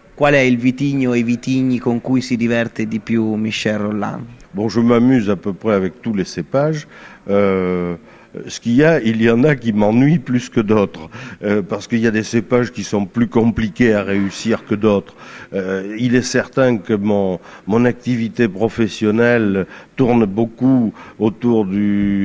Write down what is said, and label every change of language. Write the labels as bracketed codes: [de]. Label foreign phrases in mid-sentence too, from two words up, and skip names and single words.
[it] Qual è il vitigno e i vitigni con cui si diverte di più Michel Rolland? [fr] Bon, je m'amuse à peu près avec tous les cépages. Ce qu'il y a, il y en a qui m'ennuient plus que d'autres, parce qu'il y a des cépages qui sont plus compliqués à réussir que d'autres. Il est certain que mon activité professionnelle tourne beaucoup autour du...